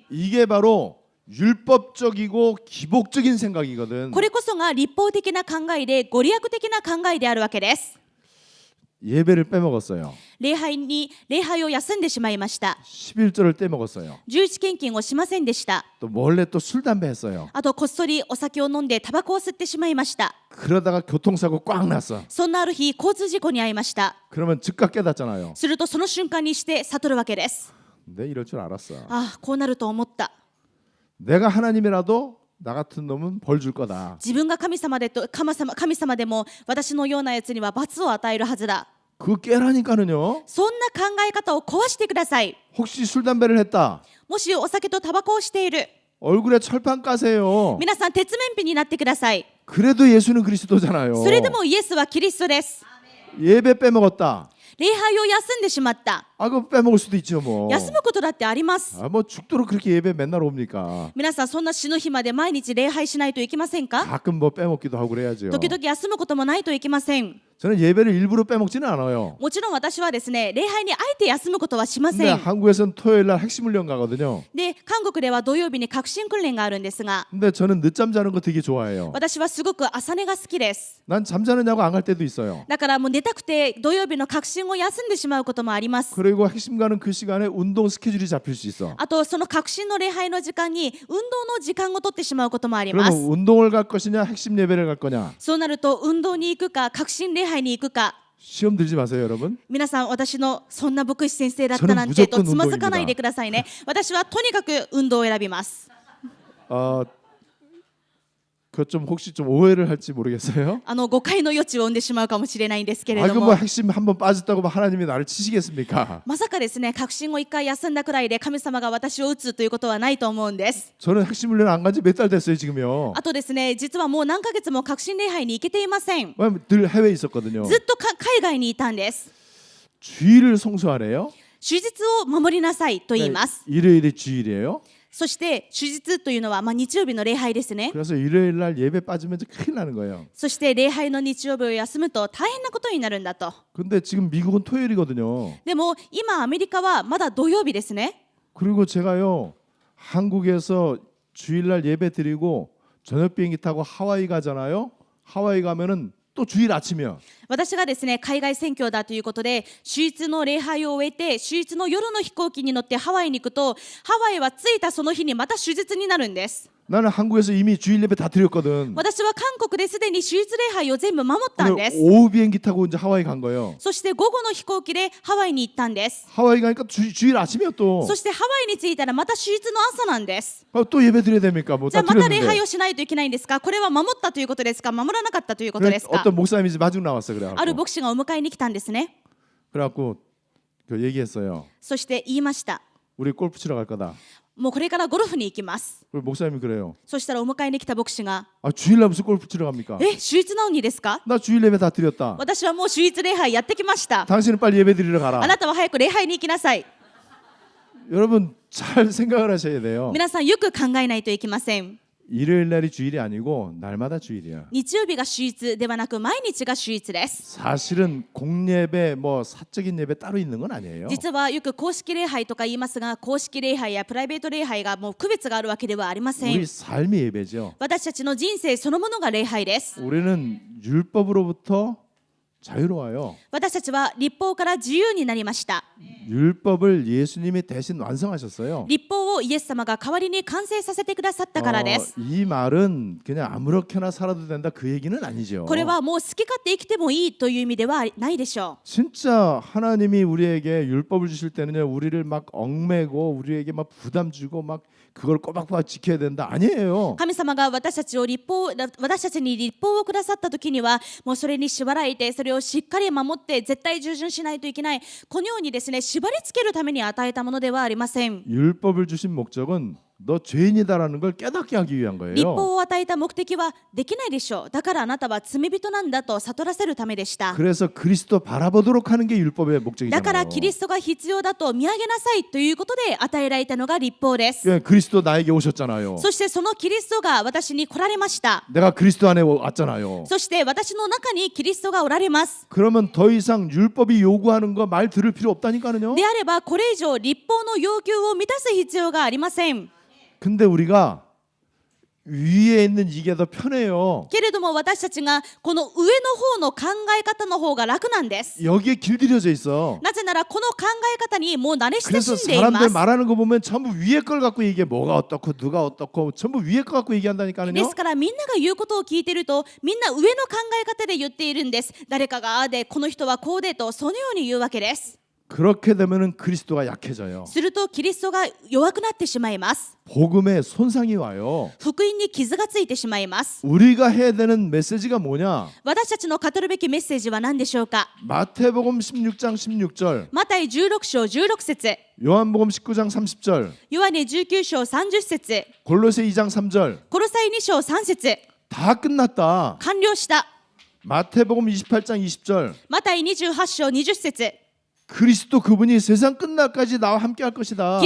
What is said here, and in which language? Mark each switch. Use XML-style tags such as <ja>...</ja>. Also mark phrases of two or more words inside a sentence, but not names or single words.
<ko>이게 바로 율법적이고 기복적인 생각이거든.</ko> <ja>これこそが立法的な考えでご利益的な考えであるわけです。</ja> <ko>예배를 빼먹었어요.</ko> <ja>礼拝を休んでしまいました。</ja> <ko>11절을 떼먹었어요.</ko> <ja>11 献金をしませんでした。</ja> <ko>또 몰래 또 술 담배 했어요.</ko> <ja>あとこっそりお酒を飲んでタバコを吸ってしまいました。</ja> <ko>그러다가 교통사고 꽉 났어.</ko> <ja>そんなある日交通事故に遭いました。</ja> <ko>그러면 즉각 깨닫잖아요.</ko> <ja>するとその瞬間にして悟るわけです。</ja> <ko>내 이럴 줄 알았어.</ko> <ja>ああ、こうなると思った。</ja> <ko>내가 하나님이라도 나 같은 놈은 벌 줄 거다.</ko> <ja>自分が神様でも私のようなやつには罰を与えるはずだ。</ja> <ko>그거 깨라니까는요.</ko> <ja>そんな考え方を壊してください。</ja> <ko>혹시 술 담배를 했다.</ko> <ja>もしお酒とタバコをしている、</ja> <ko>얼굴에 철판 까세요.</ko> <ja>皆さん鉄面皮になってください。</ja> <ko>그래도 예수는 그리스도잖아요.</ko> <ja>それでもイエスはキリストです。</ja> <ko>예배 빼먹었다.</ko> <ja>礼拝を休んでしまった。</ja> <ko>아, 그거 빼먹을 수도 있죠 뭐.</ko> <ja>休むことだってあります。</ja> <ko>아, 뭐 죽도록 그렇게 예배 맨날 옵니까?</ko> <ja>皆さんそんな死ぬ日まで毎日礼拝しないといけませんか？</ja> <ko>가끔 뭐 빼먹기도 하고 그래야죠.</ko> <ja>時々休むこともないといけません。</ja> <ko>저는 예배를 일부러 빼먹지는 않아요.</ko> <ja>もちろん私はですね、礼拝にあえて休むことはしま</ja> <ko>근데</ko> <ja>せん。</ja> <ko>한국에서는 토요일 날 핵심 훈련 가거든요.</ko> <ja>で、韓国では土曜日に革新訓練があるんですが、</ja> <ko>근데 저는 늦잠 자는 거 되게 좋아해요.</ko> <ja>私はすごく朝寝が好きです。</ja> <ko>난 잠자느냐고 안 갈 때도 있어요.</ko> <ja>だからもう寝たくて土曜日の革新を休んでしまうこともあります。</ja> <ko>그리고 핵심 가는 그 시간에 운동 스케줄이 잡힐 수 있어.</ko> <ja>あとその革新の礼拝の時間に運動の時間を取ってしまうこともありま</ja> <ko>그러면</ko> <ja>す。</ja> <ko>운동을 갈 것이냐 핵심 예배를 갈 거냐.</ko> <ja>そうなると運動に行くか革新礼拝に行くか、</ja> <ko>시험 들지 마세요, 여러분.</ko> <ja>皆さん私のそんな牧師先生だったなんて</ja> <ko>저는</ko> <ja>と</ja> <ko>무조건</ko> <ja>つまずかないでくださいね。私はとにかく運動を選びます。</ja> <ko>그 좀 혹시 좀 오해를 할지 모르겠어요.</ko> <ja>誤解の余地を生んでしまうかもしれないんですけれ</ja> <ko>아,</ko> <ja>ど</ja> <ko>그</ko> <ja>も、</ja> <ko>뭐 핵심 한번 빠졌다고 뭐 하나님이 나를 치시겠습니까?</ko> <ja>まさかですね、革新を一回休んだくらいで神様が私を打つということはないと思うんです。</ja> <ko>저는 핵심 훈련 안 간 지 몇 달 됐어요, 지금요.</ko> <ja>あとですね、実はもう何ヶ月も革新礼拝に行けていません。</ja> <ko>왜냐면 늘 해외에 있었거든요.</ko> <ja>ずっと海外にいたんです。</ja> <ko>주일을 성수하래요.</ko> <ja>主日を守りなさいと言います。</ja> <ko>일요일이 주일이에요.</ko> <ja>そして主日というのは日曜日の礼拝ですね。</ja> <ko>그래서 일요일 날 예배 빠지면 큰일 나는 거예요.</ko> <ja>そして礼拝の日曜日を休むと大変なことになるんだと。</ja> <ko>근데 지금 미국은 토요일이거든요.</ko> <ja>でも今アメリカはまだ土曜日ですね。</ja> <ko>그리고 제가요 한국에서 주일날 예배 드리고 저녁 비행기 타고 하와이 가잖아요. 하와이 가면은 또 주일 아침이야.</ko> <ja>私がですね、海外宣教だということで主日の礼拝を終えて主日の夜の飛行機に乗ってハワイに行くと、ハワイは着いたその日にまた主日になるんです。</ja> <ko>나는 한국에서 이미 주일 예배 다 드렸거든.</ko> <ja>私は韓国ですでに主日礼拝を全部守ったん</ja> <ko>오늘</ko> <ja>です。</ja> <ko>오후 비행기 타고 이제 하와이 간 거예요.</ko> <ja>そして午後の飛行機でハワイに行ったんです。</ja> <ko>하와이 가니까 주일 아침이야 또.</ko> <ja>そしてハワイに着いたらまた主日の朝なんです。</ja> <ko>또 예배 드려야 됩니까? 뭐</ko> <ja>じゃ</ja> <ko>다</ko> <ja>あまた礼</ja> <ko>드렸는데.</ko> <ja>拝をしないといけないんですか？これは守ったということですか？守らなかったということですか？</ja> <ko>어떤 목사님이 이제 마중 나왔어</ko> <ja>ある</ja> <ko>그래갖고.</ko> <ja>牧師がお迎えに来たんですね。</ja> <ko>그래갖고 그 얘기했어요.</ko> <ja>そして言いました。</ja> <ko>우리 골프 치러 갈 거다.</ko> <ja>もうこれからゴルフに行きます。</ja> <ko>그리고 목사님이 그래요.</ko> <ja>そしたらお迎えに来た牧師が、</ja> <ko>아, 주일날 무슨 골프 치러 갑니까?</ko> <ja>主日なのにですか？</ja> <ko>나 주일 예배 다 드렸다.</ko> <ja>私はもう主日礼拝やってきました。</ja> <ko>당신은 빨리 예배 드리러 가라.</ko> <ja>あなたは早く礼拝に行きなさい。</ja> <ko>여러분 잘 생각을 하셔야 돼요.</ko> <ja>皆さんよく考えないといけません。</ja> <ko>일요일 날이 주일이 아니고 날마다 주일이야.</ko> <ja>日曜日が主日ではなく毎日が主日です。</ja> <ko>사실은 공예배 뭐 사적인 예배 따로 있는 건 아니에요.</ko> <ja>実はよく公式礼拝とか言いますが、公式礼拝やプライベート礼拝がもう区別があるわけではありません。</ja> <ko>우리 삶이 예배죠.</ko> <ja>私たちの人生そのものが礼拝です。</ja> <ko>우리는 율법으로부터 자유로워요.</ko> <ja>私たちは立法から自由になりました。</ja> <ko>율법을 예수님이 대신 완성하셨어요.</ko> <ja>立法をイエス様が代わりに完成させてくださったからです。</ja> <ko>이 말은 그냥 아무렇게나 살아도 된다 그 얘기는 아니죠.</ko> <ja>これはもう好き勝手生きてもいいという意味ではないでしょう。</ja> <ko>진짜 하나님이 우리에게 율법을 주실 때는요, 우리를 막 얽매고 우리에게 막 부담 주고 막 그걸 꼬박꼬박 지켜야 된다 아니에요.</ko> <ja>神様が私たちに立法をくださった時には、もうそれに縛られて、それをしっかり守って絶対従順しないといけない、このようにですね、縛り付けるために与えたものではありません。</ja> <ko>율법을 주신 목적은 너 죄인이다라는 걸 깨닫게 하기 위한</ko> <ja>立</ja> <ko>거예요.</ko> <ja>法を与えた目的はできないでしょう。だからあなたは罪人なんだと悟らせるためでした。</ja> <ko>그래서 그리스도 바라보도록 하는 게 율법의</ko> <ja>だから</ja> <ko>목적이잖아요.</ko> <ja>キリストが必要だと見上げなさいということで与えられたのが立法です。</ja> <ko>예, 그리스도 나에게 오셨잖아요.</ko> <ja>そしてそのキリストが私に来られました。</ja> <ko>내가 그리스도 안에 왔잖아요.</ko> <ja>そして私の中にキリストがおられます。</ja> <ko>그러면 더 이상 율법이 요구하는 거 말 들을 필요 없다니까요.</ko> <ja>であればこれ以上立法の要求を満たす必要がありません。</ja> <ko>근데 우리가 위에 있는 이게 더 편해요.</ko> <ja>けれども私たちがこの上の方の考え方の方が楽なんです。</ja> <ko>여기에 길들여져 있어.</ko> <ja>なぜならこの考え方にもう慣れ親</ja> <ko>그래서</ko> <ja>しんでいま</ja> <ko>사람들</ko> <ja>す。</ja> <ko>말하는 거 보면 전부 위에 걸 갖고 얘기해. 뭐가 어떻고 누가 어떻고 전부 위에 거 갖고</ko> <ja>で</ja> <ko>얘기한다니까요.</ko> <ja>すからみんなが言うことを聞いているとみんな上の考え方で言っているんです。誰かがああでこの人はこうでとそのように言うわけです。</ja> <ko>그렇게 되면은 그리스도가 약해져요.</ko> <ja>するとキリストが弱くなってしまいます。</ja> <ko>복음에 손상이 와요.</ko> <ja>福音に傷がついてしまいます。</ja> <ko>우리가 해야 되는 메시지가 뭐냐?</ko> <ja>私たちの語るべきメッセージは何でしょうか。</ja> <ko>마태복음 16장 16절,</ko> <ja>マタイ16章16節、</ja> <ko>요한복음 19장 30절,</ko> <ja>ヨハネ19章30節、</ja> <ko>골로새 2장 3절</ko> <ja>コロサイ2章3節、</ja> <ko>다 끝났다.</ko> <ja>完了した。</ja> <ko>마태복음 28장 20절,</ko> <ja>マタイ28章20節、</ja> <ko>그리스도 그분이 세상 끝날까지 나와 함께 할 것이다.</ko>